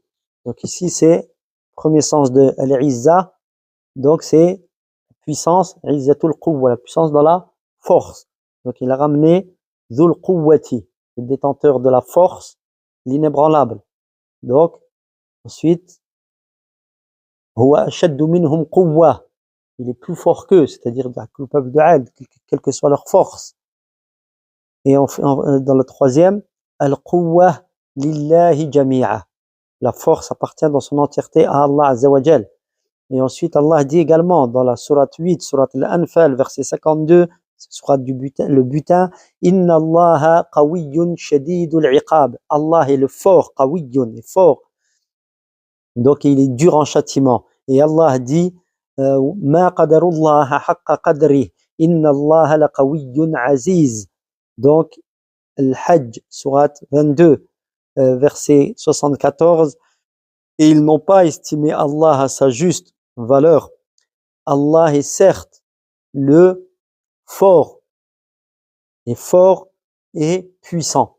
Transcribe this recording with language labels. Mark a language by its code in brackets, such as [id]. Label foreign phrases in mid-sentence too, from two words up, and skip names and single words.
[fr] Donc ici c'est premier sens de al-izza, donc c'est puissance, [ar] عزة القوة, [fr] la puissance dans la force. Donc il a ramené [ar] ذي القوة, [fr] le détenteur de la force, l'inébranlable. Donc ensuite [ar] هو أشد منهم قوة, [fr] il est plus fort qu'eux, c'est-à-dire le peuple de Ad, quelle que soit leur force. Et dans le troisième, [ar] القوة لله جميعا, [fr] la force appartient dans son entièreté à Allah [ar] عز وجل. [fr] Et ensuite Allah dit également dans la sourate 8, sourate al-Anfal, verset 52, sourate le butin, [ar] إن الله قوي شديد العقاب, [fr] Allah est le fort, qawiyyun, est fort, donc il est dur en châtiment. Et Allah dit [ar] ما قدروا الله حق قدره إن الله لقوي عزيز. [fr] Donc Al-Hajj, sourate 22, verset 74, et ils n'ont pas estimé Allah à sa juste valeur. Allah est certes le fort, et fort et puissant.